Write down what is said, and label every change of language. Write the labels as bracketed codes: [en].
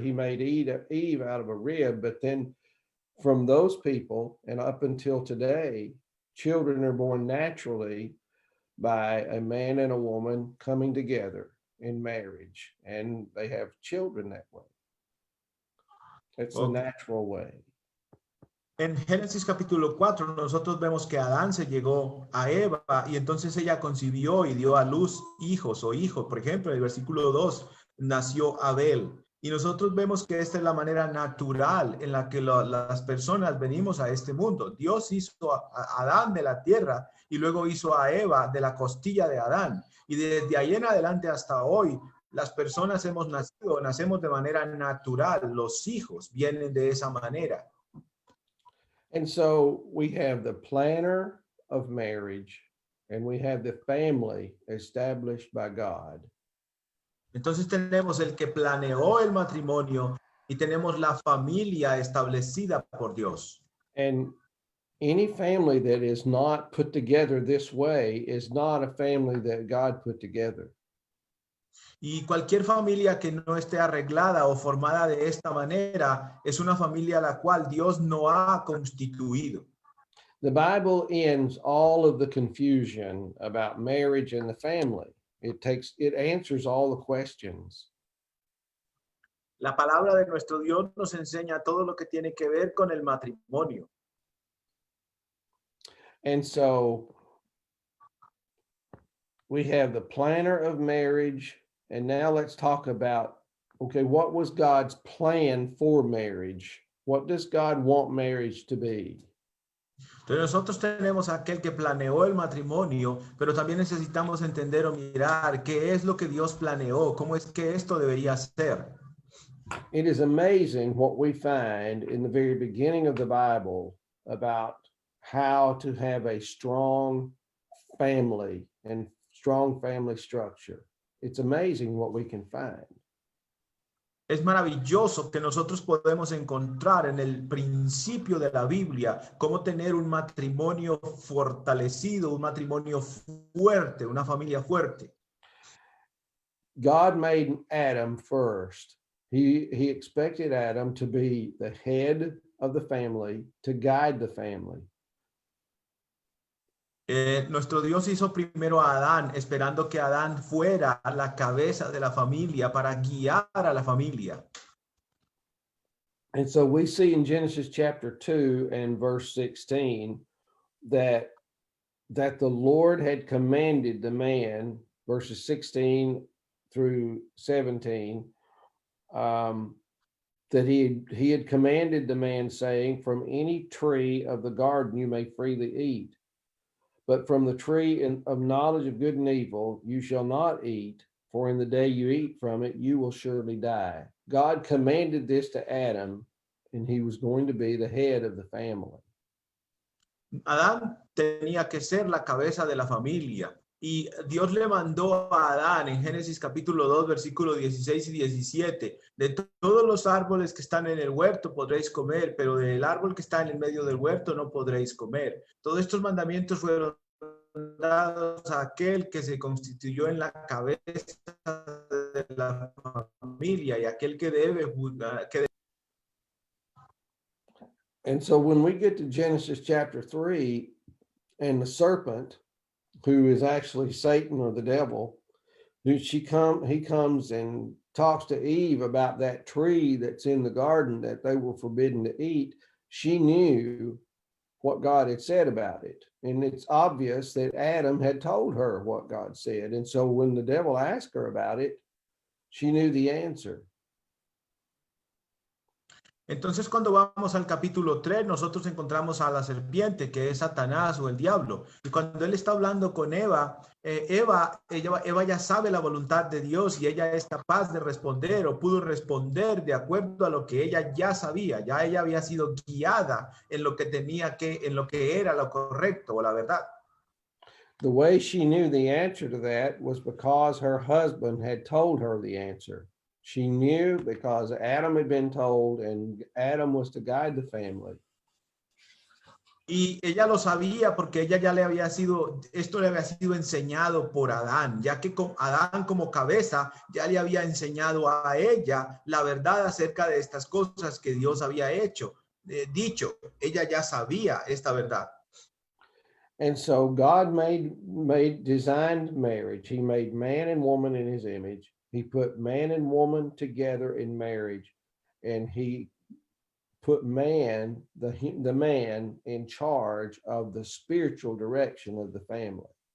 [en] He made Eve out of a rib. But then from those people and up until today, children are born naturally by a man and a woman coming together in marriage, and they have children that way. It's a natural way. [es] En Génesis capítulo 4 nosotros vemos que Adán se llegó a Eva y entonces ella concibió y dio a luz hijos o hijos. Por ejemplo, en el versículo 2 nació Abel. Y nosotros vemos que esta es la manera natural en la que las personas venimos a este mundo. Dios hizo a Adán de la tierra y luego hizo a Eva de la costilla de Adán. Y desde ahí en adelante hasta hoy, las personas nacemos de manera natural. Los hijos vienen de esa manera. [en] And so we have the planner of marriage and we have the family established by God. [es] Entonces tenemos el que planeó el matrimonio y tenemos la familia establecida por Dios. [en] And any family that is not put together this way is not a family that God put together. [es] Y cualquier familia que no esté arreglada o formada de esta manera es una familia la cual Dios no ha constituido. [en] The Bible ends all of the confusion about marriage and the family. It answers all the questions. [es] La palabra de nuestro Dios nos enseña todo lo que tiene que ver con el matrimonio. [en] And so we have the planner of marriage, and now let's talk about, okay, what was God's plan for marriage? What does God want marriage to be? [es] Entonces nosotros tenemos aquel que planeó el matrimonio, pero también necesitamos entender o mirar qué es lo que Dios planeó, cómo es que esto debería ser. [en] It is amazing what we find in the very beginning of the Bible about how to have a strong family and strong family structure. It's amazing what we can find. [es] Es maravilloso que nosotros podemos encontrar en el principio de la Biblia cómo tener un matrimonio fortalecido, un matrimonio fuerte, una familia fuerte. [en] God made Adam first. He expected Adam to be the head of the family, to guide the family. [es] Nuestro Dios hizo primero a Adán, esperando que Adán fuera la cabeza de la familia para guiar a la familia. [en] And so we see in Genesis chapter 2 and verse 16 that the Lord had commanded the man, verses 16 through 17, that he had commanded the man, saying, from any tree of the garden you may freely eat. But from the tree of knowledge of good and evil, you shall not eat, for in the day you eat from it, you will surely die. God commanded this to Adam, and he was going to be the head of the family. [es] Adán tenía que ser la cabeza de la familia. Y Dios le mandó a Adán en Génesis capítulo 2, versículos 16 y 17, de todos los árboles que están en el huerto podréis comer, pero del árbol que está en el medio del huerto no podréis comer. Todos estos mandamientos fueron dados a aquel que se constituyó en la cabeza de la familia y aquel que debe juzgar. [en] And so when we get to Genesis chapter 3 and the serpent, who is actually Satan or the devil, he comes and talks to Eve about that tree that's in the garden that they were forbidden to eat. She knew what God had said about it. And it's obvious that Adam had told her what God said. And so when the devil asked her about it, she knew the answer. [es] Entonces, cuando vamos al capítulo 3, nosotros encontramos a la serpiente, que es Satanás o el diablo. Y cuando él está hablando con Eva, Eva ya sabe la voluntad de Dios y ella es capaz de responder o pudo responder de acuerdo a lo que ella ya sabía. Ya ella había sido guiada en lo que en lo que era lo correcto o la verdad. [en] The way she knew the answer to that was because her husband had told her the answer. She knew because Adam had been told, and Adam was to guide the family. [es] Y ella lo sabía porque ella ya esto le había sido enseñado por Adán, ya que con Adán como cabeza ya le había enseñado a ella la verdad acerca de estas cosas que Dios había dicho. Ella ya sabía esta verdad. [en] And so God designed marriage. He made man and woman in his image. He put man and woman together in marriage, and he put man, the man, in charge of the spiritual direction of the family.